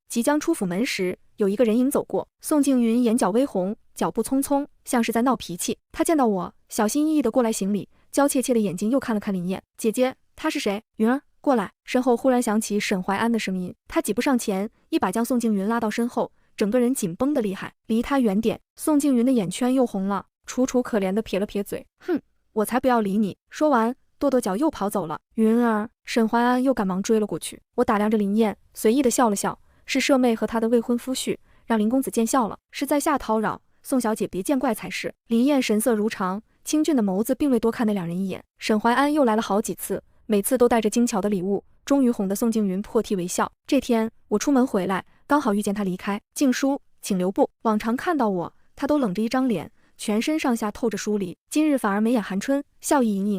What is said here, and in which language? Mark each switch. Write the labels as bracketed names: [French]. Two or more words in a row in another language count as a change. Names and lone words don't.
[Chinese] 即將出府門時，有一個人影走過。宋靜雲眼角微紅，腳步匆匆，像是在鬧脾氣。他見到我，小心翼翼地過來行禮，嬌怯怯的眼睛又看了看林燕姐姐。他是誰？雲兒，過來。身後忽然響起沈懷安的聲音，他幾步上前，一把將宋靜雲拉到身後，整個人緊繃得厲害，離他遠點。宋靜雲的眼圈又紅了，楚楚可憐地撇了撇嘴，哼，我才不要理你。說完，跺跺腳又跑走了。雲兒，沈懷安又趕忙追了過去。我打量着林燕，隨意地笑了笑，是舍妹和她的未婚夫婿，讓林公子見笑了，是在下叨擾，宋小姐別見怪才是。林燕神色如常，清俊的眸子並未多看那兩人一眼。沈懷安又來了好幾次，每次都帶着精巧的禮物，終於哄得宋靜雲破涕為笑。這天我出門回來，剛好遇見他離開。靜書，請留步。往常看到我，他都冷着一張臉，全身上下透着疏離，今日反而眉眼含春，笑意盈盈。